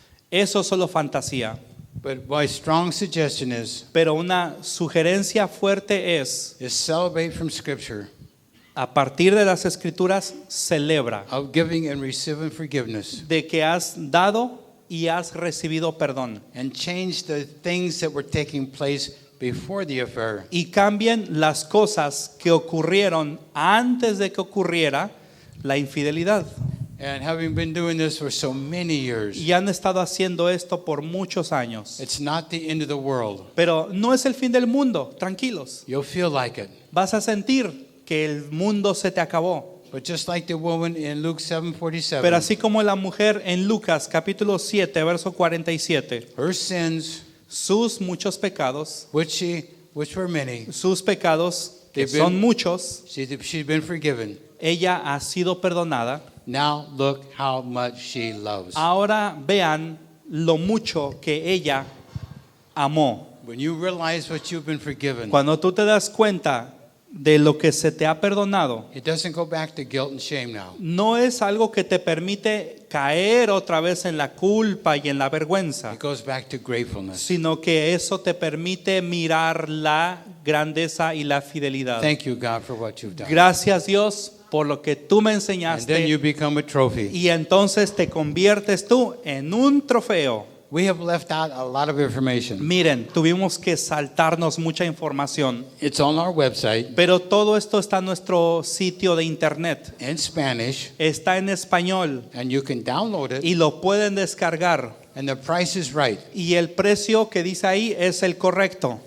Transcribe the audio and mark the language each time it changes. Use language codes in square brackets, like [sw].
[es] Eso es solo fantasía. [en] But my strong suggestion is [es] Pero una sugerencia fuerte es, [en] celebrate from Scripture [es] a partir de las escrituras, celebra [en] of giving and receiving forgiveness, [es] de que has dado y has recibido perdón. [en] and change the things that were taking place before the affair. [es] Y cambien las cosas que ocurrieron antes de que ocurriera la infidelidad. [en] And having been doing this for so many years, [es] Y han estado haciendo esto por muchos años. [en] it's not the end of the world. [es] Pero no es el fin del mundo, tranquilos. [en] You'll feel like it. [es] Vas a sentir que el mundo se te acabó. [en] But just like the woman in Luke 7:47, [es] Pero así como la mujer en Lucas capítulo 7, verso 47, [en] her sins, [es] sus muchos pecados, [en] which were many, [es] sus pecados, que [en] They've [es] son [en] been- [es] muchos, [en] she's been forgiven. [es] ella ha sido perdonada. [en] Now look how much she loves. [es] Ahora vean lo mucho que ella amó. [en] When you realize what you've been forgiven, [es] Cuando tú te das cuenta de lo que se te ha perdonado, [en] it doesn't go back to guilt and shame now. [es] no es algo que te permite caer otra vez en la culpa y en la vergüenza, [en] It goes back to gratefulness. [es] sino que eso te permite mirar la grandeza y la fidelidad. [en] Thank you, God, for what you've done. [es] Gracias, Dios, por lo que tú me [en] And then you [es] enseñaste, [en] become a trophy. [es] y entonces te conviertes tú en un trofeo. [en] We have left out a lot of information. [es] Miren, tuvimos que saltarnos mucha información, [en] It's on our website [es] pero todo esto está en nuestro sitio de internet. [en] in Spanish, [es] Está en español [en] and you can download it, [es] y lo pueden descargar. [en] and the price is right. [es] Y el precio que dice ahí es el correcto.